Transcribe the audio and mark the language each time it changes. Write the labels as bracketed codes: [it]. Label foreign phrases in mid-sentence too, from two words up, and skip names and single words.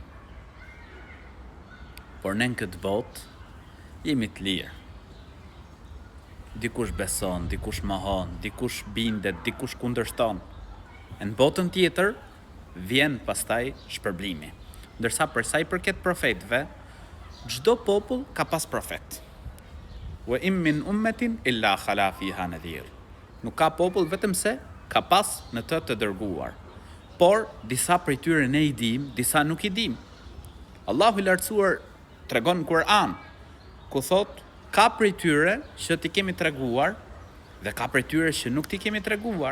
[sq] Por ne në këtë botë jemi të lirë. Dikush beson, dikush mohon, dikush bindet, dikush kundërshton. E në botën tjetër vjen pastaj shpërblimi. Ndërsa për sa i përket profetëve, çdo popull ka pas profet. [ar] Wa in min ummatin illa khala fiha nadhir. [sq] Nuk ka popull vetëm se ka pas në të dërguar. Por disa prej tyre ne i dim, disa nuk i dim. Allahu i lartësuar tregon në Kur'an, ku thot, ka prej tyre që ti kemi treguar dhe ka prej tyre që nuk ti kemi treguar.